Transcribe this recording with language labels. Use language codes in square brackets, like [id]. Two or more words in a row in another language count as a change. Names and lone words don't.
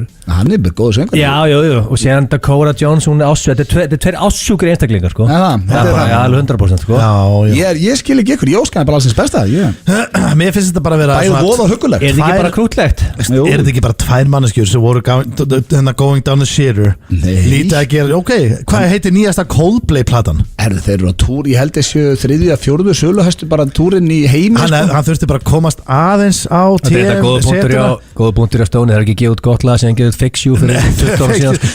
[is] Hann er bara góð söngvari. Já, og séðan Dakota Johnson hún er ásjúk. Þetta er tveir ásjúkir einstaklingar sko. Það er alveg 100% sko. Ég skil ekki ykkur, ég óskaði bara alls besta. Mér finnst þetta bara að vera bæði voða huggulegt. Er þetta ekki bara krútlegt? Er þetta ekki bara 2 manneskjur sem voru [en] going down the shitter? [is] Lítið að gera, ok, hvað heitir nýjasta Coldplay platan? Þeir eru á túr, ég held þessu 3. eða 4. söluhæstu bara túrin í heimi. Hann þurfti bara að komast aðeins á Þetta er góða punktur á Stóni. Það er ekki gefið út gott lag sem gefið út Fix You fyrir 20 ára síðan.